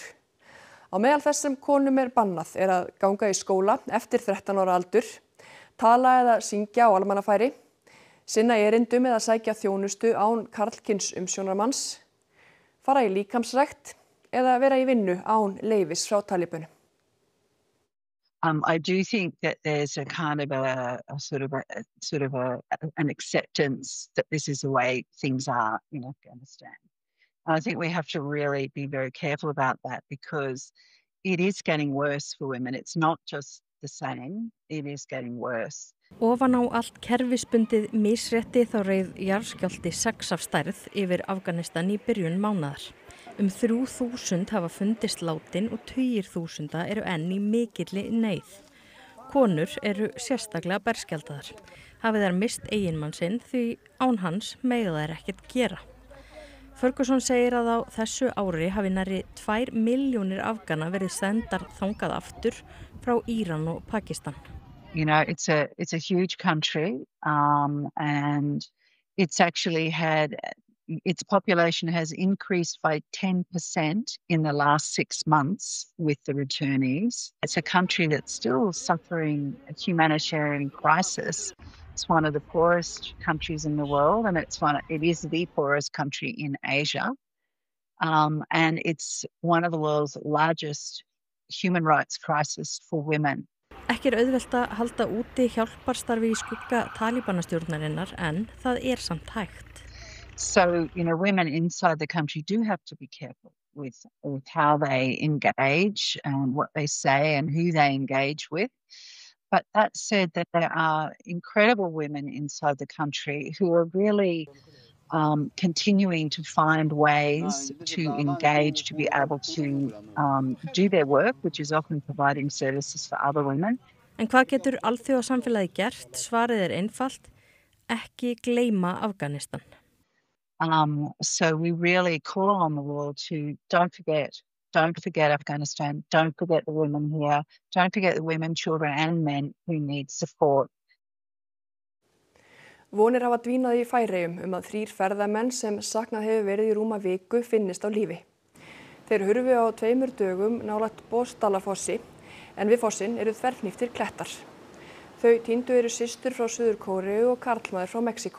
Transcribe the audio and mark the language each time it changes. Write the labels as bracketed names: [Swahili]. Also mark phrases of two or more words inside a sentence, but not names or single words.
[Icelandic] Á meðal þess sem konum bannað að ganga í skóla eftir 13 ára aldur, tala eða syngja á almannafæri, sinna erindum eða sækja þjónustu án karlkyns umsjónarmanns, fara í líkamsrækt eða vera í vinnu án leyfis frá talibunum. [English] I do think that there's a kind of an acceptance that this is the way things are in Afghanistan. I think we have to really be very careful about that because it is getting worse for women. It's not just the same, it is getting worse. [Icelandic] Ofan á allt kerfisbundið misrétti þá reið jarðskjálfti 6 af stærð yfir Afganistan í byrjun mánaðar. 3.000 hafa fundist látin og tugir þúsunda eru enn í mikilli neyð. Konur eru sérstaklega berskjaldaðar. Hafi þær mist eiginmann sinn því án hans mega þær ekkert gera. Ferguson segir að á þessu ári hafi nærri 2 milljónir Afgana verið sendar þangað aftur frá Íran og Pakistan. [English] You know, it's a huge country, and it's actually had its population has increased by 10% in the last 6 months with the returnees. It's a country that's still suffering a humanitarian crisis. It's one of the poorest countries in the world, and it is the poorest country in Asia. And it's one of the world's largest human rights crisis for women. [Icelandic] Ekki auðvelt að halda úti hjálparstarfi í skugga Talibanastjórnarinnar en það samt hægt. [English] So, you know, women inside the country do have to be careful with how they engage and what they say and who they engage with. But that said, that there are incredible women inside the country who are really continuing to find ways to engage, to be able to do their work, which is often providing services for other women. [Icelandic] En hvað getur alþjóðasamfélagið gert? Svarið einfalt, ekki gleyma Afganistan. [English] So we really call on the world to don't forget Afghanistan, don't forget the women here, don't forget the women, children and men who need support. [Icelandic] Vonir hafa dvínað í Færeyjum að 3 ferðamenn sem saknað hefur verið í rúma viku finnist á lífi. Þeir hurfu á 2 dögum nálægt Bosdalafossi en við fossinn eru þverhníptir klettar. Þau týndu eru systur frá Suður-Kóreu og karlmaður frá Mexíkó.